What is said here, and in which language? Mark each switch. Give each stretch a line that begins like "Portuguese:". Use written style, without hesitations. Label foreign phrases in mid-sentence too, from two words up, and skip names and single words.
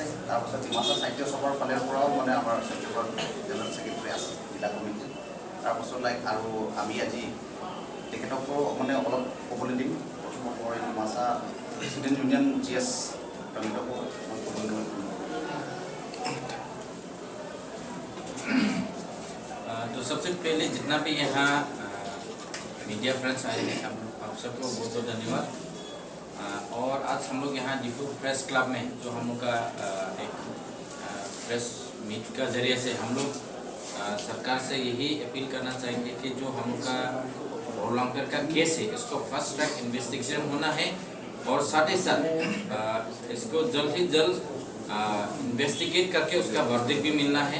Assamese: তাৰপাছত ডিমাছা সাহিত্য সভাৰ ফালৰ পৰাও মানে আমাৰ সচিবৰ
English: General Secretary
Assamese: আছে জিলা কমিটি। তাৰপাছত আৰু আমি আজি তেখেতকো মানে অলপ ক'বলৈ দিম। প্ৰথমত মই ডিমাছা ষ্টুডেণ্ট ইউনিয়ন GS তেখেতকো মই ক'বলৈ দিম।
Hindi: तो सबसे पहले जितना भी यहाँ
English: media friends
Hindi: आए हैं आप सबको बहुत बहुत धन्यवाद। और आज हम लोग यहाँ डिफू प्रेस क्लब में जो हम लोग का एक
English: press meet
Hindi: का जरिए से हम लोग सरकार से यही अपील करना चाहेंगे कि जो हम लोग का बरलांखर का केस है इसको
English: first track investigation
Hindi: होना है और साथ ही साथ इसको जल्द ही जल्द इन्वेस्टिगेट करके उसका वर्डिक्ट भी मिलना है।